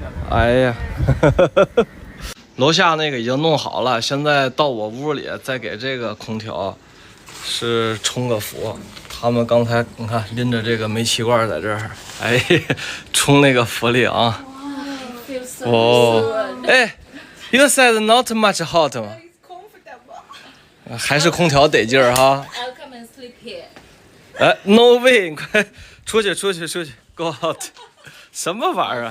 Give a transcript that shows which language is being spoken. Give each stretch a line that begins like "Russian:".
Chinese: 哎呀，楼下那个已经弄好了，现在到我屋里再给这个空调是冲个氟。他们刚才你看拎着这个煤气罐在这儿，哎，冲那个氟利昂。哦，哎 ，
English: You said not much hot
Chinese: 吗？还是空调得劲儿哈。
English: I'll come and sleep here.
Chinese: 哎 ，
English: No way！
Chinese: 你快出去，
English: Go out！
Chinese: 什么玩意儿？